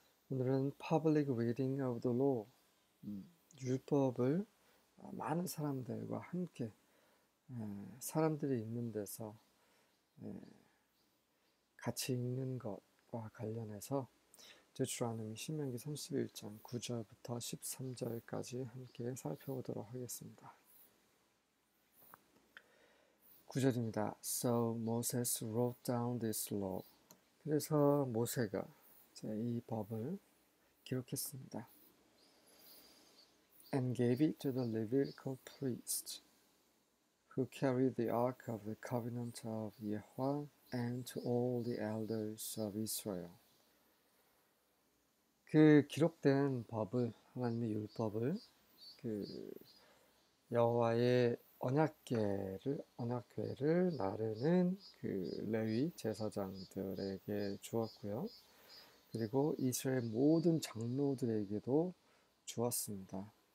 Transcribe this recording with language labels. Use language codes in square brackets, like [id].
[ko] 오늘은 [en] Public Reading of the Law, [ko] 율법을 많은 사람들과 함께 사람들이 있는 데서 같이 읽는 것과 관련해서 deuteronomy 신명기 31장 9절부터 13절까지 함께 살펴보도록 하겠습니다. 9절입니다. [en] So Moses wrote down this law. [ko] 그래서 모세가 이 법을 기록했습니다. [en] And gave it to the Levitical priests who carried the ark of the covenant of Yahweh and to all the elders of Israel. [ko] 그 기록된 법을, 하나님의 율법을 여호와의 언약궤를 나르는 그 레위 제사장들에게 주었고요. 그리고 이스라엘 모든 장로들에게도 주었습니다.